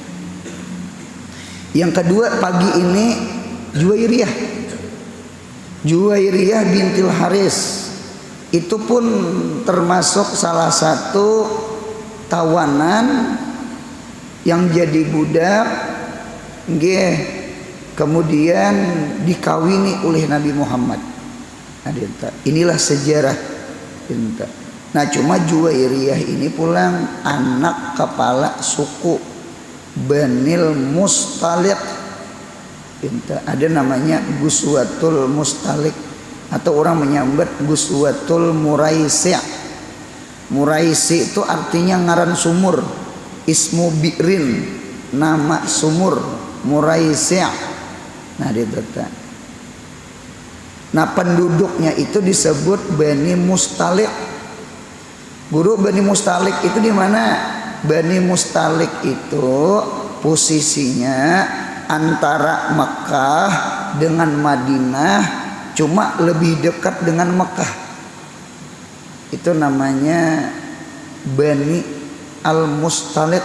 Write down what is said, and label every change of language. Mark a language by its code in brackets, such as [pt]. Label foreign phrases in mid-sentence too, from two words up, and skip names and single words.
[id] Yang kedua pagi ini Juwairiyah bintil Haris, itu pun termasuk salah satu tawanan yang jadi budak, kemudian dikawini oleh Nabi Muhammad. Inilah sejarah. Nah, cuma Juwairiyah ini pulang anak kepala suku Banil Mustalik. Ada namanya Guswatul Mustalik, atau orang menyambat Guswatul Muraisi'. Muraisi' itu artinya ngaran sumur, [ar] اسم بئر, [id] nama sumur, Muraisi'. Nah, nah, penduduknya itu disebut Bani Mustalik. Guru, Bani Mustalik itu di mana? Bani Mustalik itu posisinya antara Mekah dengan Madinah, cuma lebih dekat dengan Mekah. Itu namanya Bani Al-Mustalik.